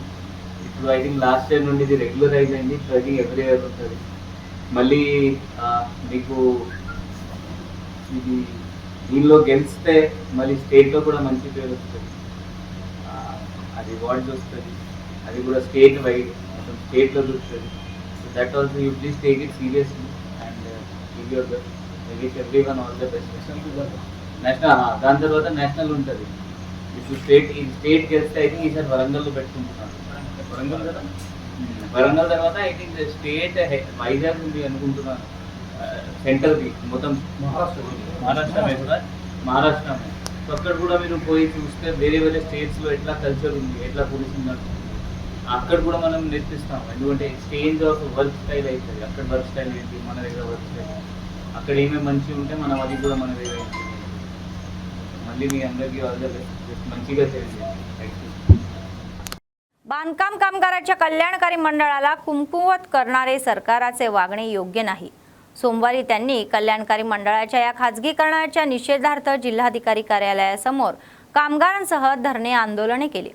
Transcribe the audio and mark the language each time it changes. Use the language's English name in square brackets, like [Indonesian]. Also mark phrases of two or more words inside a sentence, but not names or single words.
[Telugu] ఇప్పుడు [English] I think last year [Telugu] నుండి ఇది రెగ్యులరైజ్ అయింది, [English] training every year [Telugu] ఉంటుంది। మళ్ళీ మీకు ఇది దీనిలో గెలిస్తే మళ్ళీ స్టేట్లో కూడా మంచి పేరు వస్తుంది। రివార్డ్స్ వస్తుంది, అది కూడా [English] state wide, [Telugu] మొత్తం స్టేట్లో చూస్తుంది. [English] So that also you please take it seriously and give your best. I wish everyone all the best. [Telugu] నేషనల్, దాని తర్వాత నేషనల్ ఉంటుంది. ఇప్పుడు స్టేట్ గెలిస్తే [English] I think [Telugu] ఈసారి వరంగల్లో పెట్టుకుంటున్నాను. వరంగల్ కదా, వరంగల్ తర్వాత [English] I think state [Telugu] వైజాగ్ ఉంది అనుకుంటున్నాను. సెంటర్ది మొత్తం మహారాష్ట్రమే కూడా, మహారాష్ట్రమే. సో అక్కడ కూడా మీరు పోయి చూస్తే వేరే వేరే స్టేట్స్లో ఎట్లా కల్చర్ ఉంది, ఎట్లా పోలీస్ ఉంది, అక్కడ కూడా మనం నేర్పిస్తాం. ఎందుకంటే [English] change of work style [Telugu] అవుతుంది. అక్కడ [English] work style [Telugu] ఏంటి, మన దగ్గర [English] work style, [Telugu] అక్కడ ఏమేమి మంచిగా ఉంటే మనం అది కూడా మన దగ్గర ఏంటి. మళ్ళీ మీ అందరికీ [English] all the best, [Telugu] మంచిగా చేయండి. [Marathi] बांधकाम कामगाराच्या कल्याणकारी मंडळाला कुमकुवत करणारे सरकाराचे वागणे योग्य नाही. सोमवारी त्यांनी कल्याणकारी मंडळाच्या या खाजगीकरणाच्या निषेधार्थ जिल्हाधिकारी कार्यालयासमोर कामगारांसह धरणे आंदोलने केली.